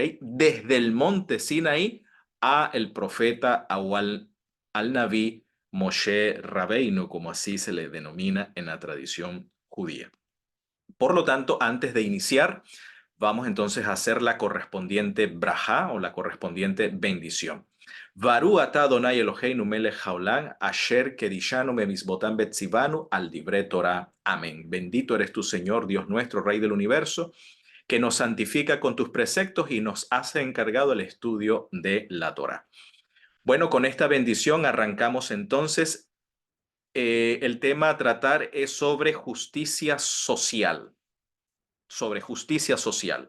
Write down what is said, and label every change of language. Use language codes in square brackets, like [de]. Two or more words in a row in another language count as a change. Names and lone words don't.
[es] Desde el monte Sinaí a el profeta al Naví Moshe Rabbeinu, como así se le denomina en la tradición judía. Por lo tanto, antes de iniciar, vamos entonces a hacer la correspondiente braja o la correspondiente bendición. [he] ברוך אתה אדוני אלוהינו מלך העולם, אשר קדשנו במצוותיו וציוונו על דברי תורה. [es] Amén. Bendito eres tu Señor, Dios nuestro, Rey del universo, que nos santifica con tus preceptos y nos hace encargado el estudio de la Torah. Bueno, con esta bendición arrancamos entonces. El tema a tratar es sobre justicia social, sobre justicia social.